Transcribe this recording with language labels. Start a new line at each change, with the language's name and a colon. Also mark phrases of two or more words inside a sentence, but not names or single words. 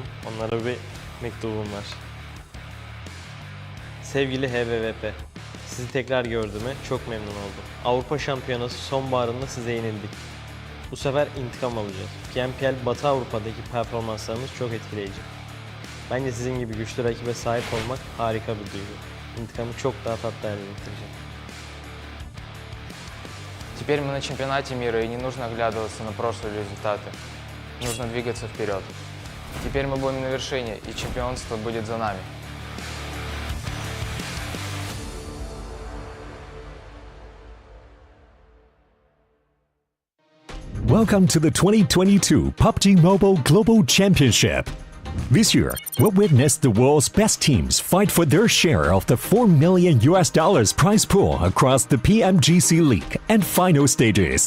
Turkish: Onlara bir mektubum var. Sevgili HVP, sizi tekrar gördüğüme çok memnun oldum. Avrupa Şampiyonası sonbaharında size yenildik. Bu sefer intikam alacağız. PMPL Batı Avrupa'daki performanslarınız çok etkileyici. Bence sizin gibi güçlü rakibe sahip olmak harika bir duygu. İntikamı çok daha tatlı hale getireceğim.
Russian: Теперь мы на чемпионате мира, и не нужно оглядываться на прошлые результаты. Нужно двигаться вперед. Теперь мы будем на вершине, и чемпионство будет за нами.
English: Welcome to the 2022 PUBG Mobile Global Championship. This year, we'll witness the world's best teams fight for their share of the $4 million prize pool across the PMGC League and final stages.